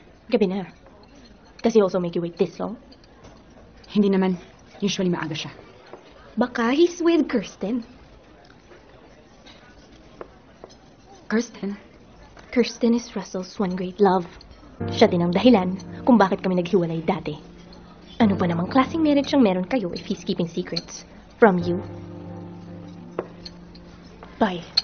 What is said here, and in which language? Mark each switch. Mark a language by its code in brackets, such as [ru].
[tl] Gabi na. [en] Does he also make you wait this long? [tl] Hindi naman. Usually maaga siya. [en] Baka he's with Kirsten. Kirsten? Kirsten is Russell's one great love. [tl] Siya din ang dahilan kung bakit kami naghiwalay dati. Ano ba namang klaseng marriage ang meron kayo [en] if he's keeping secrets from you? Bye.